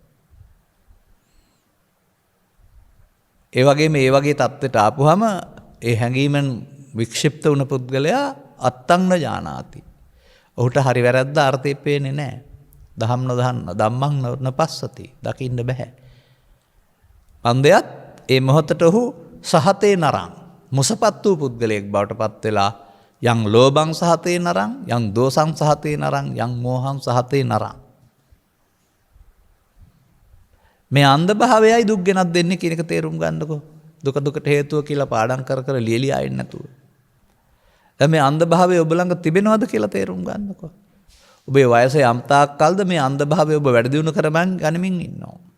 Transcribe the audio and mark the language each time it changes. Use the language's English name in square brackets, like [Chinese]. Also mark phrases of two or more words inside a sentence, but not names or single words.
[Sinhala] ඒ වගේම ඒ වගේ தත්ත්වයට ආපුවම ඒ හැඟීමෙන් වික්ෂිප්ත වුණ පුද්ගලයා [Pali] අත්තං න ජානාති. [Sinhala] ඔහුට හරි වැරද්ද අර්ථය පේන්නේ නැහැ. දහම් නොදහන්න, [Pali] ධම්මං නොපස්සති. [Sinhala] දකින්න බෑ. අන්දයත් ඒ මොහොතට ඔහු [Pali] සහතේ නරං, [Sinhala] මුසපත් වූ පුද්ගලයෙක් බවට පත් වෙලා [Pali] යං ලෝභං සහතේ නරං, යං දෝසං සහතේ නරං, යං මෝහං සහතේ නරං. [Sinhala] මේ අන්ධ භාවයයි දුක් ගෙනත් දෙන්නේ කියන එක තේරුම් ගන්නකො. දුක දුකට හේතුව කියලා පාඩම් කර කර ලියලියා ඉන්න නැතුව. දැන් මේ අන්ධභාවය ඔබ ළඟ තිබෙනවද කියලා තේරුම් ගන්නකො. ඔබේ වයස යම් තාක් කල්ද මේ අන්ධභාවය ඔබ වැඩි දියුණු කරමින් ගනිමින් ඉන්නවා.